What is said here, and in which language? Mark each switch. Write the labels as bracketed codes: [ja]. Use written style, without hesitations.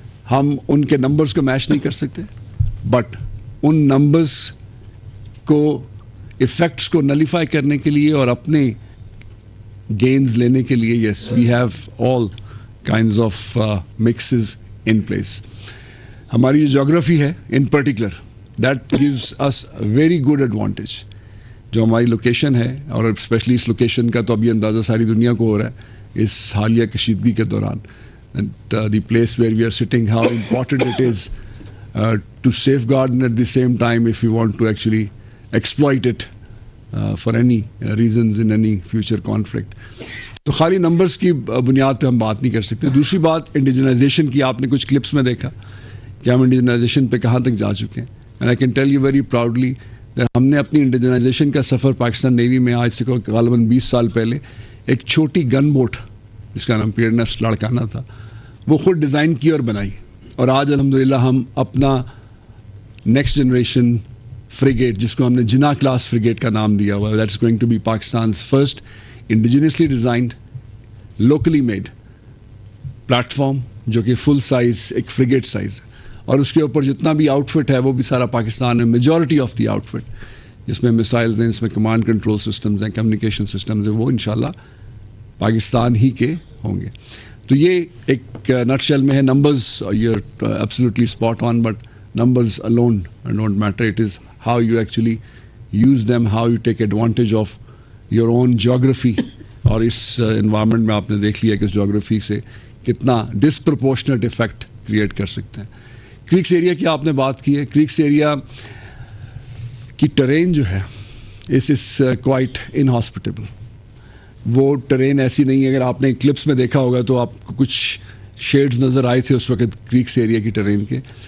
[ur] ہم ان کے نمبرز کو میچ نہیں کر سکتے, بٹ ان نمبرز کو ایفیکٹس کو نلیفائی کرنے کے لیے اور اپنے گینز لینے کے لیے [en] Yes we have all kinds of mixes in place. [ur] ہماری جو جغرافی ہے [en] In particular that gives us very good advantage. [ur] جو ہماری لوکیشن ہے اور اسپیشلی اس لوکیشن کا تو ابھی اندازہ ساری دنیا کو ہو رہا ہے اس حالیہ کشیدگی کے دوران. [en] The place where we are sitting, how important it is to safeguard and at the same time if we want to actually exploit it for any reasons in any future conflict. [ur] تو خالی numbers کی بنیاد پہ ہم بات نہیں کر سکتے. دوسری بات انڈیجنائزیشن کی آپ نے کچھ کلپس میں دیکھا کہ ہم انڈیجنائزیشن پہ کہاں تک جا چکے ہیں. [en] and I can tell you very proudly [ur] ہم نے اپنی انڈیجنائزیشن کا سفر پاکستان نیوی میں آج سے غالباً 20 سال پہلے ایک چھوٹی گن بوٹ جس کا نام پیئرنس لاڑکانہ تھا وہ خود ڈیزائن کی اور بنائی, اور آج الحمدللہ ہم اپنا نیکسٹ جنریشن فریگیٹ جس کو ہم نے جنا کلاس فریگیٹ کا نام دیا ہوا ہے, [en] that is going to be Pakistan's first indigenously designed locally made [ur] plate form جو کہ فل سائز ایک فریگیٹ سائز ہے, اور اس کے اوپر جتنا بھی آؤٹ فٹ ہے وہ بھی سارا پاکستان میں majority of the out fit جس میں میسائلز ہیں, اس میں کمانڈ کنٹرول سسٹمز ہیں, کمیونیکیشن سسٹمز ہیں, وہ انشاءاللہ پاکستان ہی کے ہوں گے. تو یہ ایک نٹ شیل میں ہے. [en] Numbers you are absolutely spot on, but numbers alone don't matter. It is how you actually use them, how you take advantage of your own geography. [ur] اور اس انوائرمنٹ میں آپ نے دیکھ لیا کہ اس جغرافی سے کتنا ڈسپرپورشنٹ افیکٹ کریٹ کر سکتے ہیں. کریکس ایریا کی آپ نے بات کی ہے. کریکس ایریا کی ٹرین جو ہے [en] اس is quite inhospitable. [ur] وہ ٹرین ایسی نہیں ہے, اگر آپ نے کلپس میں دیکھا ہوگا تو آپ کو کچھ شیڈز نظر آئے تھے اس وقت کریکس ایریا کی ٹرین کے.